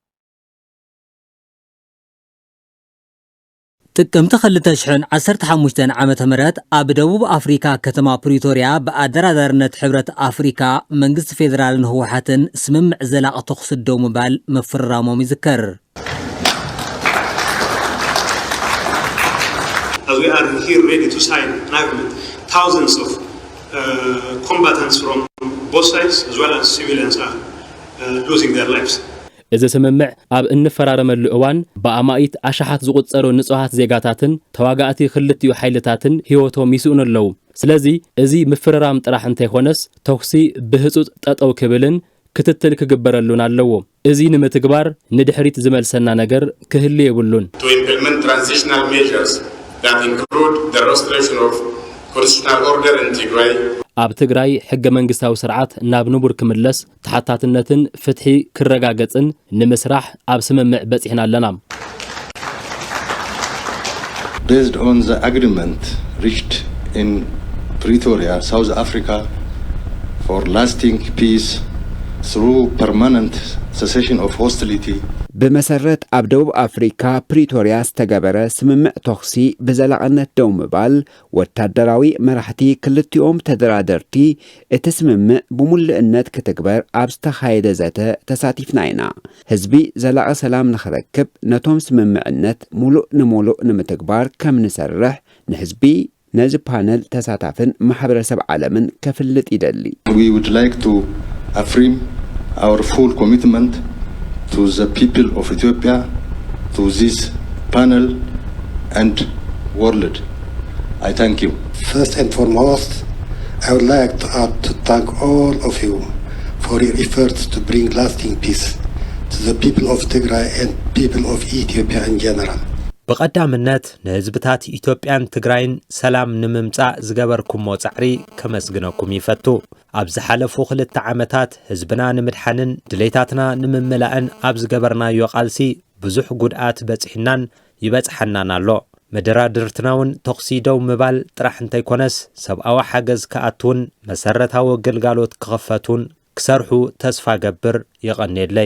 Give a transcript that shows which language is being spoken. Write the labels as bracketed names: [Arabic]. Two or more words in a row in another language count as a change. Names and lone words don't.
[Tigrinya] ጥቅምት 2015 ዓመተ ምህረት ኣብ ደቡብ አፍሪካ ከተማ ፕሪቶሪያ በአደራዳሪነት ሕብረት አፍሪካ መንግስት ፌደራልን ህወሓትን ስምምዕ ዘላቂ ተኩስ ደው ምባል መፈራረሞም ይዝከር [English] As we are here ready to sign an agreement, thousands of combatants from both sides as well as civilians are losing their lives. [Tigrinya] እዚ ስምምዕ ኣብ እንፈራረመሉ እዋን በአማኢት አሻሓት ዝቁጸሩ ንጹሃት ዜጋታትን ተዋጋእቲ ክልቲኡ ኃይልታትን ህይወቶም ይስኡን ኣለው ስለዚ እዚ ምፍራራም ጥራሕ እንተይኾነስ ተኩሲ ብህጹጽ ጠጠው ክብልን ክትትል ክግበረሉን ኣለዎ እዚ ንምትግባር ንድሕሪት ዝመልሰና ነገር ክህሊ ይብሉን [English] To implement transitional measures that include the restoration of constitutional order in Tigray [Tigrinya] ኣብ ትግራይ ሕገ መንግስታዊ ስርዓት ናብ ንቡር ክምለስ ተሓታትነትን ፍትሒ ክረጋገጽን ንምስራሕ ኣብ ስምምዕ በጽሕና ኣለና [English] Based on the agreement reached in Pretoria, South Africa for lasting peace through permanent cessation of hostility [Tigrinya] بمسرت ኣብ ደቡብ አፍሪካ ፕሪቶሪያ ዝተገበረ ስምምዕ ተኽሲ ብዘላቕነት ደው ምባል ወታደራዊ መራሕቲ ክልቲኦም ተደራደርቲ እቲ ስምምዕ ብሙሉእነት ክትግበር ኣብ ዝተኻየደ ዘተ ተሳቲፍና ኢና ህዝቢ ዘላቕ ሰላም ንኽረክብ ነቶም ስምምዕነት ሙሉእ ንሙሉእ ንምትግባር ከም ንሰርሕ ንህዝቢ ነዚ ፓነል ተሳታፍን ማሕበረሰብ ዓለምን ከፍልጥ ይደሊ [English] We would like to affirm our full commitment to the people of Ethiopia, to this panel and world. I thank you. First and foremost, I would like to thank all of you for your efforts to bring lasting peace to the people of Tigray and people of Ethiopia in general. [Tigrinya] بقدامነት ንህዝብታት ኢትዮጵያን ትግራይን ሰላም ንምምጻእ ዝገበርኩሞ ጻዕሪ ከመስግነኩም ይፈቱ ኣብ ዝሓለፉ 2 ዓመታት ህዝብና ንምድሓንን ድሌታትና ንምምላእን ኣብ ዝገበርናዮ ቃልሲ ብዙሕ ጉድኣት በጽሕናን ይበጽሐናን ኣሎ መደራድርትናውን ተኽሲ ደው ምባል ጥራሕ እንተይኮነስ ሰብኣዊ ሓገዝ ከኣቱን መሰረታዊ ግልጋሎት ክኸፈቱን ክሰርሑ ተስፋ ገብር ይቐንየለይ